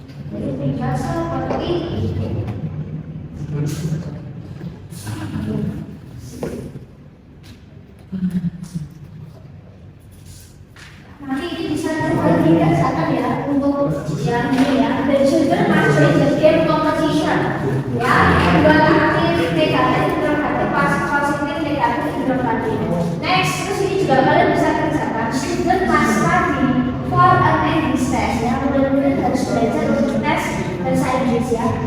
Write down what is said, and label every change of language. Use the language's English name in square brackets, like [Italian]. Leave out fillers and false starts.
[Indonesian] Jadi tinggal seperti ini. Nanti ini bisa dikerjakan ya untuk yang ini ya. [English] The children must play the game competition. [Indonesian] Ya, dua aktif negatif, interrogatif, positif, negatif, interrogatif. Next, terus ini juga kalian bisa kerjakan. [English] Student must study for an English test ya. [Indonesian] Mudah-mudahan harus belajar untuk tes bahasa Inggris ya.